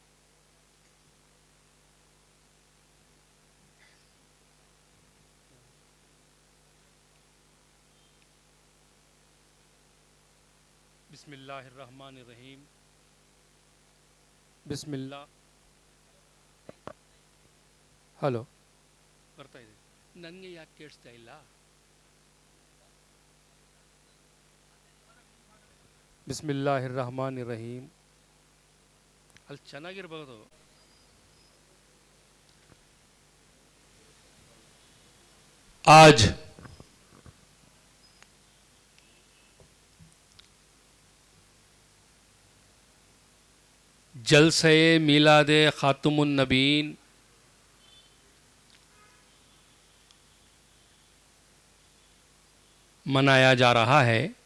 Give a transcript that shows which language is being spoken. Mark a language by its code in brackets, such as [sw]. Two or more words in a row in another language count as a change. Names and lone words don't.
[ar] بسم اللہ الرحمن الرحیم. بسم اللہ. [kn] ಹಲೋ ಬರ್ತಾ ಇದೆ. ನನಗೆ ಯಾಕೆ ಕೇಳಿಸ್ತಾ ಇಲ್ಲ? [ar] بسم الله الرحمن الرحيم. [kn] ಅಲ್ಲಿ ಚೆನ್ನಾಗಿರ್ಬೋದು. [ur] آج جلسہ میلاد خاتم النبیین منایا جا رہا ہے.